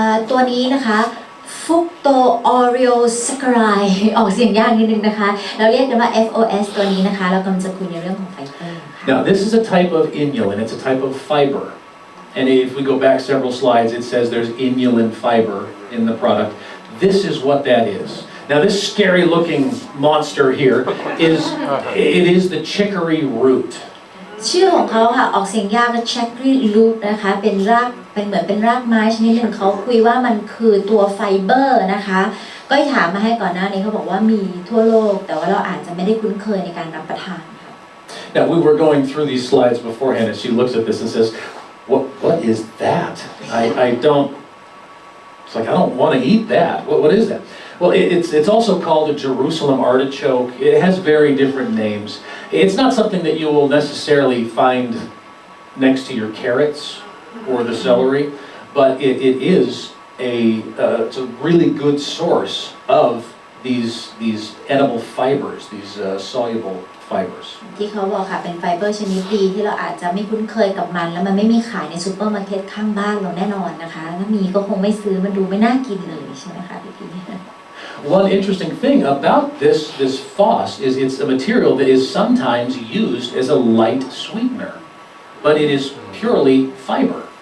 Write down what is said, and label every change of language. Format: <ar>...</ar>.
<th>ตัวนี้นะคะฟุกโตออริโอซัคคารายออกเสียงยากนิดนึงนะคะเราเรียกกันว่า FOS ตัวนี้นะคะเรากำลังจะคุยในเรื่องของไฟเบอร์ค่ะ</th> <en>Now, this is a type of inulin. It's a type of fiber. And if we go back several slides, it says there's inulin fiber in the product. This is what that is. Now, this scary-looking monster here is the chicory root.</en> <th>ชื่อของเขาค่ะออกเสียงยากก็ chicory root นะคะเป็นเหมือนเป็นรากไม้ชนิดหนึ่งเขาคุยว่ามันคือตัวไฟเบอร์นะคะก็ถามมาให้ก่อนหน้านี้เขาบอกว่ามีทั่วโลกแต่ว่าเราอาจจะไม่ได้คุ้นเคยในการรับประทานค่ะ</th> <en>Now, we were going through these slides beforehand, and she looks at this and says, "What is that? I don't. It's like I don't want to eat that. What is that?" Well, it's also called a Jerusalem artichoke. It has very different names. It's not something that you will necessarily find next to your carrots or the celery, but it is it's a really good source of these edible fibers, these soluble fibers.</en> <th>ที่เขาบอกค่ะเป็นไฟเบอร์ชนิดดีที่เราอาจจะไม่คุ้นเคยกับมันแล้วมันไม่มีขายในซูเปอร์มาร์เก็ตข้างบ้านเราแน่นอนนะคะถ้ามีก็คงไม่ซื้อมันดูไม่น่ากินเลยใช่ไหมคะพี่</th> <en>One interesting thing about this FOS is it's a material that is sometimes used as a light sweetener, but it is purely fiber.</en>